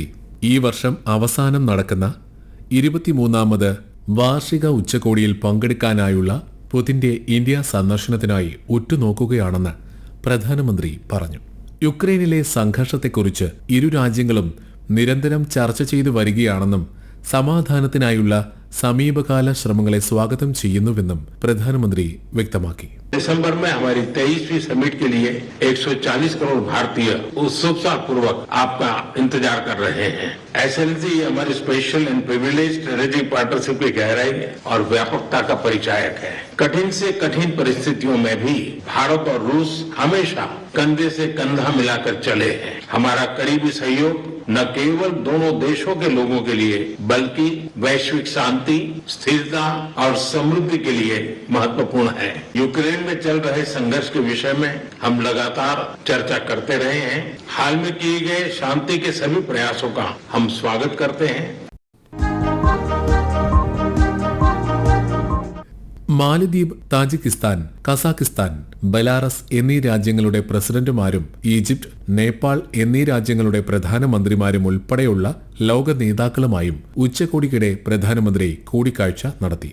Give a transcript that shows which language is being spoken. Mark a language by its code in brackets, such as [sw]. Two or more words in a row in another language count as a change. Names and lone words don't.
[ml] ഈ വർഷം അവസാനം നടക്കുന്ന 23ാമത് വാർഷിക ഉച്ചകോടിയിൽ പങ്കെടുക്കാനായുള്ള പുടിന്റെ ഇന്ത്യ സന്ദർശനത്തിനായി ഉറ്റുനോക്കുകയാണെന്ന് പ്രധാനമന്ത്രി പറഞ്ഞു. യുക്രൈനിലെ സംഘർഷത്തെക്കുറിച്ച് ഇരു രാജ്യങ്ങളും നിരന്തരം ചർച്ച ചെയ്തു വരികയാണെന്നും സമാധാനത്തിനായുള്ള സമീപകാല ശ്രമങ്ങളെ സ്വാഗതം ചെയ്യുന്നുവെന്നും പ്രധാനമന്ത്രി വ്യക്തമാക്കി. [hi] दिसंबर में हमारी 23वीं समिट के लिए 140 करोड़ भारतीय उत्सुकता पूर्वक आपका इंतजार कर रहे हैं। एक्सेलेंसी ये हमारी [en] special and privileged strategic partnership [hi] की गहराई और व्यापकता का परिचायक है। कठिन से कठिन परिस्थितियों में भी भारत और रूस हमेशा कंधे से कंधा मिलाकर चले हैं। हमारा करीबी सहयोग न केवल दोनों देशों के लोगों के लिए बल्कि वैश्विक शांति, स्थिरता और समृद्धि के लिए महत्वपूर्ण है। यूक्रेन में चल रहे संघर्ष के विषय में हम लगातार चर्चा करते रहे हैं। हाल में किए गए शांति के सभी प्रयासों का हम स्वागत करते हैं। [ml] മാലദ്വീപ്, താജിക്കിസ്ഥാൻ, കസാഖിസ്ഥാൻ, ബെലാറസ് എന്നീ രാജ്യങ്ങളുടെ പ്രസിഡന്റുമാരും ഈജിപ്ത്, നേപ്പാൾ എന്നീ രാജ്യങ്ങളുടെ പ്രധാനമന്ത്രിമാരും ഉൾപ്പെടെയുള്ള ലോക നേതാക്കളുമായും ഉച്ചകോടിക്കിടെ പ്രധാനമന്ത്രി കൂടിക്കാഴ്ച നടത്തി.